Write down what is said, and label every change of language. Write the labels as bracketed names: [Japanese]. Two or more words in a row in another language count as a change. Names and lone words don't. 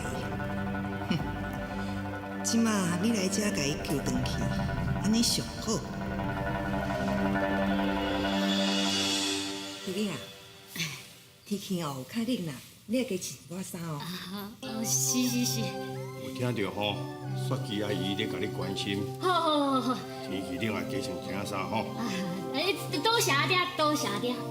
[Min Nan Chinese] 哼，即马你来遮甲伊救转去，安尼上好。弟弟啊，天气哦有较冷啦，你要加穿一寡衫哦。是。有听到吼，雪琪阿姨咧甲你关心。好。天气冷啊，加穿件衫吼。多谢阿爹，多谢阿爹。